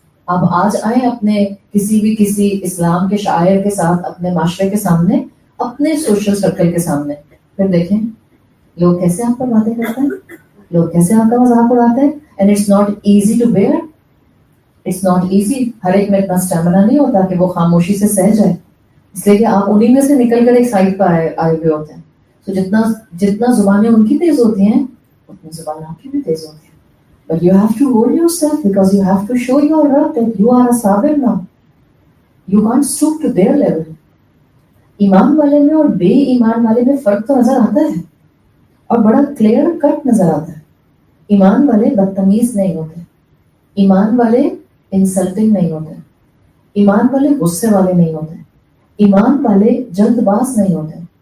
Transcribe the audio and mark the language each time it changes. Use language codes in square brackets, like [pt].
[ur] آپ آج آئیں اپنے کسی اسلام کے شاعر کے ساتھ اپنے معاشرے کے سامنے, اپنے سوشل سرکل کے سامنے, پھر دیکھیں لوگ کیسے آپ پر باتیں کرتے ہیں, لوگ کیسے آپ کا مذاق اڑاتے ہیں. [en] And it's not easy to bear, it's not easy. [ur] ہر ایک میں اتنا اسٹیمنا نہیں ہوتا کہ وہ خاموشی سے سہ جائے, اس لیے کہ آپ انہیں میں سے نکل کر ایک سائڈ پر آئے ہوئے ہوتے ہیں. تو جتنا زبانیں ان کی تیز ہوتی ہیں اتنی زبانیں آپ کی بھی تیز ہوتی ہیں. [en] But you have to hold yourself because you have to show your Rabb that you are a sabir now. You can't stoop to their level. [ur] ایمان والے میں اور بے ایمان والے میں فرق تو نظر آتا ہے, اور بڑا کلیئر کٹ نظر آتا ہے. ایمان والے بدتمیز نہیں ہوتے, ایمان والے انسلٹنگ نہیں ہوتے, ایمان والے غصے والے نہیں ہوتے, ایمان والے جلد باز نہیں ہوتے.